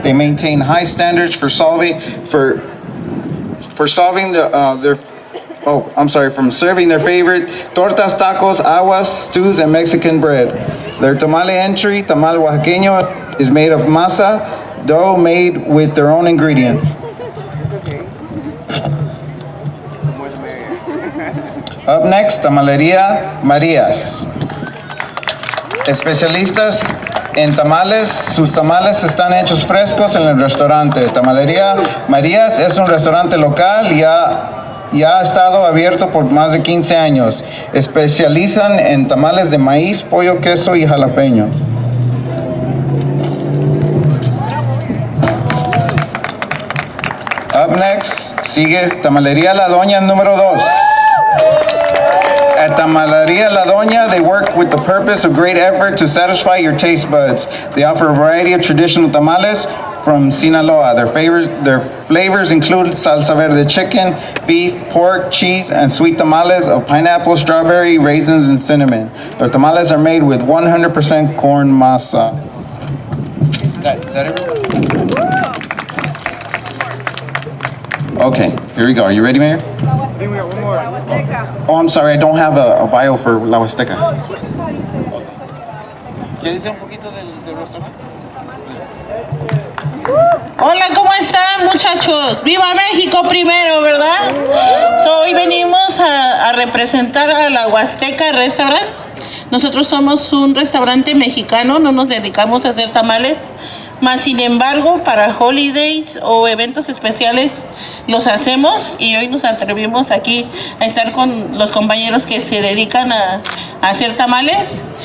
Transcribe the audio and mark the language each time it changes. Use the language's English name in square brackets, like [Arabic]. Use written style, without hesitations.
[English] They maintain high standards from serving their favorite tortas, tacos, aguas, stews, and Mexican bread. Their tamale entry, tamal oaxaqueño, is made of masa dough made with their own ingredients. Up next, Tamalería Marías. [Spanish] Especialistas en tamales, sus tamales están hechos frescos en el restaurante. Tamalería Marías es un restaurante local y ha estado abierto por más de 15 años. Especializan en tamales de maíz, pollo, queso y jalapeño. [English] Up next, sigue Tamalería La Doña número 2. At Tamalería La Doña, they work with the purpose of great effort to satisfy your taste buds. They offer a variety of traditional tamales from Sinaloa. Their flavors include salsa verde chicken, beef, pork, cheese, and sweet tamales of pineapple, strawberry, raisins, and cinnamon. Their tamales are made with 100% corn masa. Is that everything? Okay, here we go. Are you ready, Mayor? One more. Oh, I'm sorry, I don't have a bio for La Huasteca. [Spanish] ¿Quieres decir un poquito del restaurante? Hola, ¿cómo están, muchachos? ¡Viva México primero!, ¿verdad? Hoy venimos a representar a la Huasteca Restaurant. Nosotros somos un restaurante mexicano, no nos dedicamos a hacer tamales, mas sin embargo, para holidays o eventos especiales los hacemos, y hoy nos atrevimos aquí a estar con los compañeros que se dedican a hacer tamales.